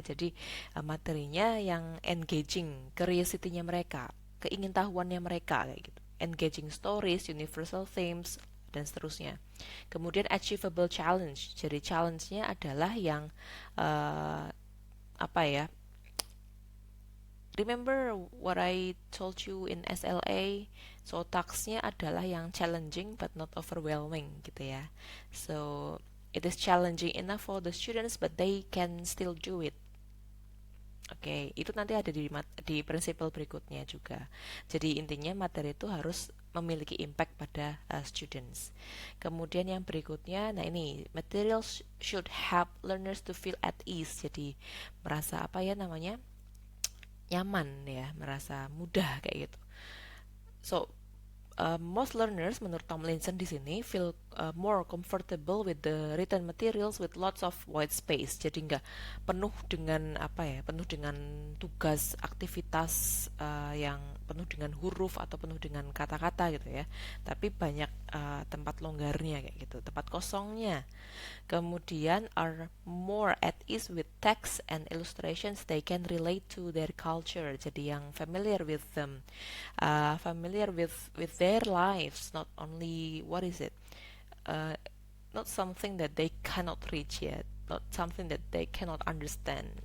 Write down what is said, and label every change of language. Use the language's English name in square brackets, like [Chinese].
[Indonesian] Jadi materinya yang engaging, curiosity-nya mereka, keingintahuannya mereka kayak gitu. [English] Engaging stories, universal themes, [Indonesian] dan seterusnya. [English] Kemudian achievable challenge. [Indonesian] Jadi challenge-nya adalah yang apa ya? [English] Remember what I told you in SLA? [Indonesian] So task-nya adalah yang [English] challenging but not overwhelming [Indonesian] gitu ya. [English] So it is challenging enough for the students but they can still do it. [Indonesian] Oke, itu nanti ada di prinsipal berikutnya juga. Jadi intinya materi itu harus memiliki impact pada students. Kemudian yang berikutnya, nah ini [English] materials should help learners to feel at ease. [Indonesian] Jadi merasa apa ya namanya, nyaman ya, merasa mudah kayak gitu. [English] So most learners [Indonesian] menurut Tomlinson di sini [English] feel more comfortable with the written materials with lots of white space. [Indonesian] Jadi nggak penuh dengan apa ya, penuh dengan tugas, aktivitas yang penuh dengan huruf atau penuh dengan kata-kata gitu ya. Tapi banyak tempat longgarnya kayak gitu, tempat kosongnya. [English] Kemudian are more at ease with text and illustrations they can relate to their culture. [Indonesian] Jadi yang [English] familiar with them, familiar with their lives, not only what is it, uh, not something that they cannot reach yet, not something that they cannot understand.